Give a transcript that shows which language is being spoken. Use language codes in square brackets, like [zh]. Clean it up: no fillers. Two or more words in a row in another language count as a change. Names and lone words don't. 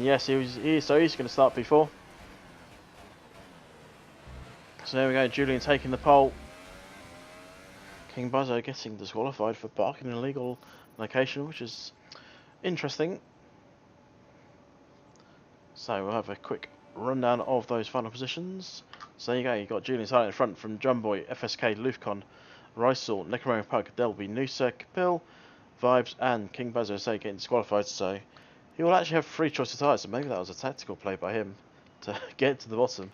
[en] Yes, so he's going to start P4. So there we go, Julian taking the pole. King Buzzo getting disqualified for parking in an illegal location, which is interesting. So we'll have a quick rundown of those final positions. So there you go, you've got Julian starting in front from Jumboy, FSK, Lufcon, Rysel, Necromarian Pug, Delby, Noosa, Capil, Vibes, and King Buzzo say getting disqualified. So he will actually have 3 choice of tyres, so maybe that was a tactical play by him to get to the bottom.